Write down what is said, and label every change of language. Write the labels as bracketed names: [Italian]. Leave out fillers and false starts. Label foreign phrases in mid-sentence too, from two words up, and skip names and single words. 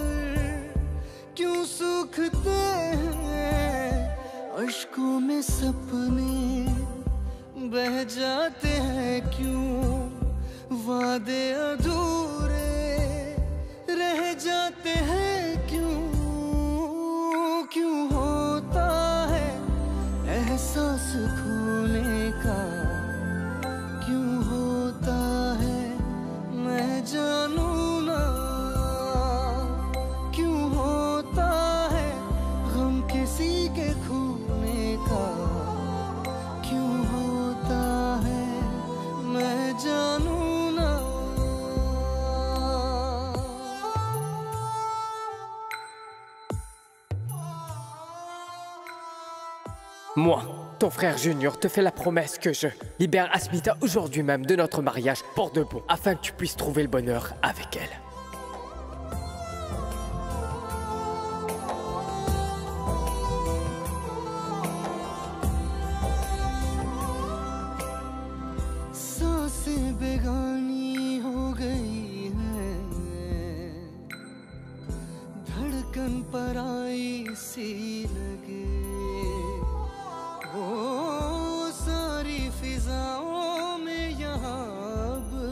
[Hindi] क्यों सूखते हैं, अश्कों में सपने बह जाते हैं क्यों, वादे अधूरे रह जाते हैं क्यों, क्यों होता है एहसास खोने का, क्यों होता है मैं जानू ना, क्यों होता है गम किसी के खूने का, क्यों होता है मैं जानू ना। [French] Moi, ton frère Junior, te fait la promesse que je libère Asmita aujourd'hui même de notre mariage pour de bon, afin que tu puisses trouver le bonheur avec elle. [Hindi] सांसें बेगानी हो गई हैं, धड़कन पराई सी लगे, ओ सारी फिजाओं में यहाँ अब